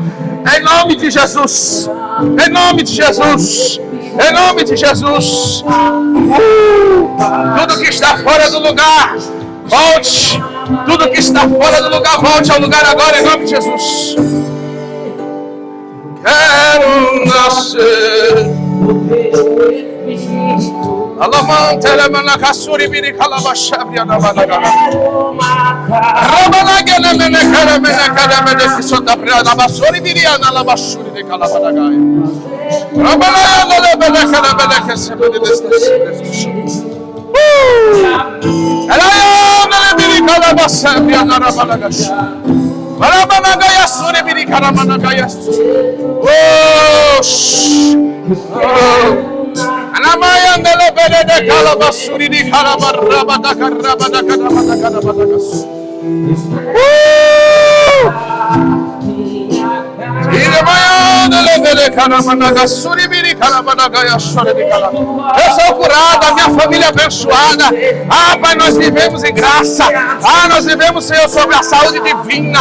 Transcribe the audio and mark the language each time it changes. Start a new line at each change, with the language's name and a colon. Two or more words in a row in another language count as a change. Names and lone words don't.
Portuguese: Em nome de Jesus. Em nome de Jesus. Em nome de Jesus. Tudo que está fora do lugar, volte. Tudo que está fora do lugar, volte ao lugar agora, em nome de Jesus. Quero nascer. Alamante lemana kasuri biri kalabashabri anabanaga. Rabanage lemene karamene kisonda prana basuri biri analabashuri de kalabanaga. Rabanage lemene karamene kesebedi destesi. Elayo biri kalabashabri anabanaga. Rabanaga yasuri biri karamanaga yas. Anamaya Andele bele de calabasuri di calabarraba da carraba da carraba da carraba da cas. Eu sou curado, a minha família é abençoada. Pai, nós vivemos em graça. Nós vivemos, Senhor, sobre a saúde divina.